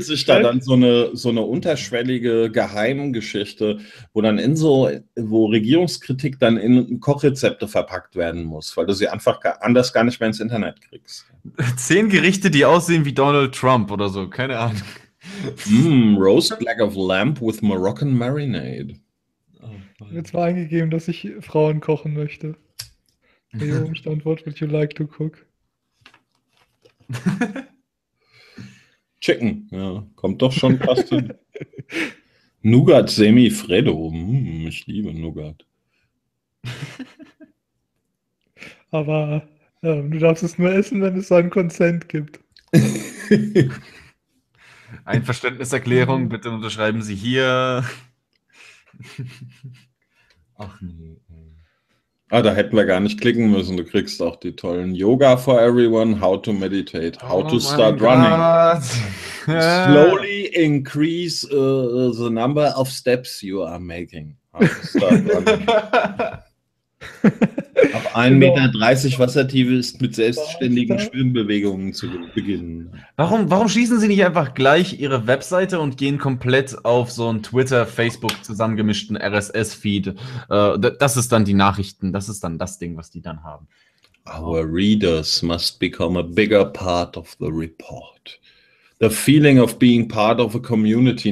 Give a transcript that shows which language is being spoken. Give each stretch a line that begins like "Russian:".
German: Sich da dann so eine unterschwellige Geheimgeschichte, wo Regierungskritik dann in Kochrezepte verpackt werden muss, weil du sie einfach anders gar nicht mehr ins Internet kriegst. 10 Gerichte, die aussehen wie Donald Trump oder so, keine Ahnung.
English: Roast Leg of Lamb with Moroccan Marinade.
German: Jetzt war eingegeben, dass ich Frauen kochen möchte.
English: Hey, Umstand, what would you like to cook?
German: Chicken, ja, kommt doch schon fast hin. Nougat Semifredo, ich liebe Nougat. Aber du darfst es nur essen, wenn es einen Consent gibt. Einverständniserklärung, bitte unterschreiben Sie hier. Ach nee. Ah, da hätten wir gar nicht klicken müssen. Du kriegst auch die tollen
English: Yoga for Everyone, How to Meditate, How to Start Running. Slowly increase the number of steps you are making.
German: Ab 1,30 Meter Wassertiefe ist mit selbstständigen Schwimmbewegungen zu beginnen. Warum schließen Sie nicht einfach gleich Ihre Webseite und gehen komplett auf so einen Twitter-Facebook zusammengemischten RSS-Feed? Das ist dann die Nachrichten, das ist dann das Ding, was die dann haben.
English: Our readers must become a bigger part of the report. The feeling of being part of a community.